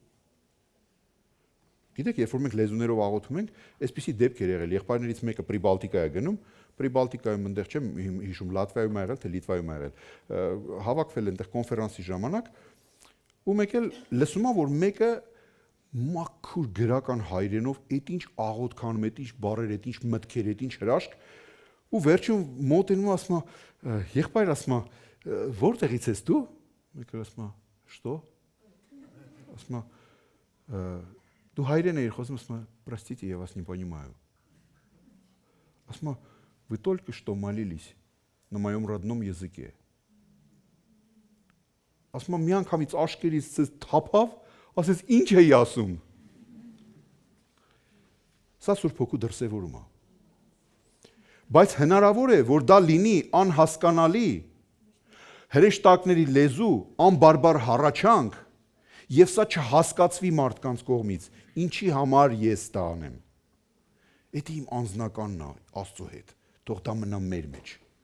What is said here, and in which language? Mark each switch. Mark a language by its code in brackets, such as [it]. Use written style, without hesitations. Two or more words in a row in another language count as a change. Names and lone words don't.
[hy] Գիտեք, երբ որ մենք լեզուներով աղոթում ենք, այսպիսի դեպքեր եղել, եղբայրներից մեկը Պրիբալտիկա է գնում, Պրիբալտիկայում այնտեղ չեմ հիշում Լատվիայում ա եղել, թե Լիտվայում ա եղել, հավաքվել այնտեղ կոնֆերանսի ժամանակ, ու մեկ էլ լսում ա, որ մեկը մաքուր գրական հայրենով այդ ինչ աղոթքանում, այդ ինչ բառեր, այդ ինչ մտքեր, այդ ինչ հրաշք, ու վերջում մոտենում ասում ա, եղբայր ասում ա, որտեղից ես դու։ Մեկը ասում ա, «Что?» Ասում ա, «Դու հայրեն էիր խոսում», ասում ա, [ru] «Простите, я вас не понимаю». [hy] Ասում ա, [ru] «Вы только что молились на моем родном языке». [hy] Ասում ա, մի անգամից աշկերից թափավ, ասես ինչ էի ասում։ Սա Սուրբ Հոգու դրսևորում է։ Բայց հնարավոր է, որ դա լինի անհասկանալի, հրեշտակների լեզու, անբարբար հառաչանք, եւ սա չհասկացվի մարդկանց կողմից, ինչի համար ես դա անեմ։ Դա իմ անձնականն է Աստծո հետ, թող դա մնա մեր մեջ։